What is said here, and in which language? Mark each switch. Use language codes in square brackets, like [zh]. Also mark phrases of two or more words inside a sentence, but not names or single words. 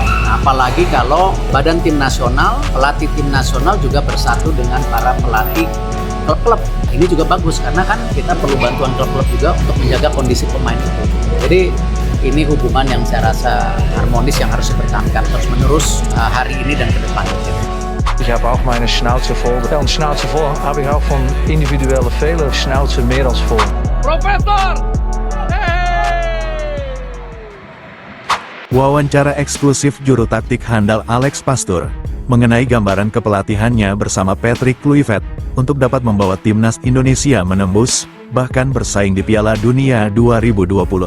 [id] Nah, apalagi kalau badan tim nasional, pelatih tim nasional juga bersatu dengan para pelatih klub-klub. Ini juga bagus karena kan kita perlu bantuan klub-klub juga untuk menjaga kondisi pemain itu. Jadi ini hubungan yang saya rasa harmonis yang harus dipertahankan terus-menerus hari ini dan ke depan. [de] Ich habe auch meine Schnauze voll. Ja, und Schnauze voll habe ich auch von individuellen Fehlern. Schnauze mehr als voll. [id] Profesor! Wawancara eksklusif juru taktik handal Alex Pastur mengenai gambaran kepelatihannya bersama Patrick Kluivert untuk dapat membawa timnas Indonesia menembus, bahkan bersaing di Piala Dunia 2026.